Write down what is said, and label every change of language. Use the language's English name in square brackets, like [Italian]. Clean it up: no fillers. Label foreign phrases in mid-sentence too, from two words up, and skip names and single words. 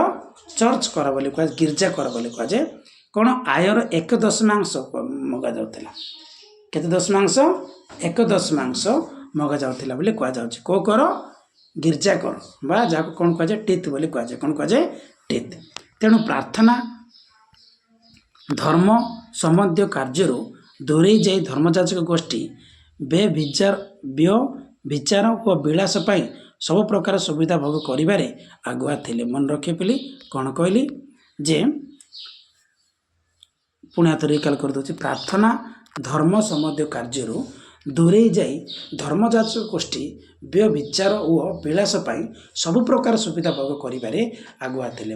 [Odia] ଚର୍ଚ୍ଚ କର ବୋଲି କୁହାଯାଏ, ଗିର୍ଜା କର ବୋଲି କୁହାଯାଏ। କ'ଣ? ଆୟର 1/10 ମଗାଯାଉଥିଲା। କେତେ ଦଶମାଂଶ? 1/10 ମଗାଯାଉଥିଲା ବୋଲି କୁହାଯାଉଛି। କେଉଁ କର? ଗିର୍ଜା କର ବା ଯାହାକୁ କ'ଣ କୁହାଯାଏ? ଟିତ୍ ବୋଲି କୁହାଯାଏ। କ'ଣ କୁହାଯାଏ? ଟେତ୍ ତେଣୁ ପ୍ରାର୍ଥନା ଧର୍ମ ସମ୍ବନ୍ଧୀୟ କାର୍ଯ୍ୟରୁ ଦୂରେଇ ଯାଇ ଧର୍ମଯାଜକ ଗୋଷ୍ଠୀ ବ୍ୟଭିଚାର ଓ ବିଳାସ ପାଇଁ ସବୁ ପ୍ରକାର ସୁବିଧା ଭୋଗ କରିବାରେ ଆଗୁଆ ଥିଲେ। ମନେ ରଖିଥିଲି କ'ଣ କହିଲି ଯେ ପୁଣି ହାତ ରିକାଲ କରିଦେଉଛି ପ୍ରାର୍ଥନା ଧର୍ମ ସମ୍ବନ୍ଧୀୟ କାର୍ଯ୍ୟରୁ ଦୂରେଇ ଯାଇ ଧର୍ମଯାଜକ ଗୋଷ୍ଠୀ ବ୍ୟଭିଚାର ଓ ବିଳାସ ପାଇଁ ସବୁ ପ୍ରକାର ସୁବିଧା ଭୋଗ କରିବାରେ ଆଗୁଆ ଥିଲେ।